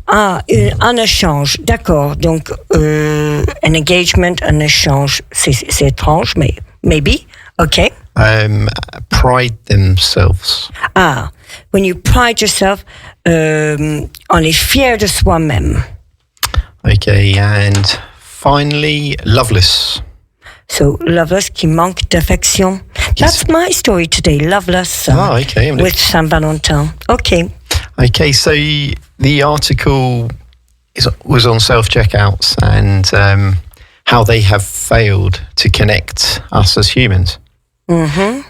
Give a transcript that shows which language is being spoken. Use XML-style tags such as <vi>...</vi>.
<fr>Ah, un échange, d'accord. Donc,</fr> <en>an engagement,</en> <fr>un échange, c'est étrange, mais</fr> <en>maybe, okay. Pride themselves. Ah, when you pride yourself,</en> <fr>on est fier de soi-même.</fr> <en>Okay, and finally, loveless.</en> <fr>So, loveless, qui manque d'affection.</fr> <en>That's my story today, loveless. Okay. With Saint Valentin. Okay. Okay, so the article was on self-checkouts and how they have failed to connect us as humans. Mm-hmm.</en>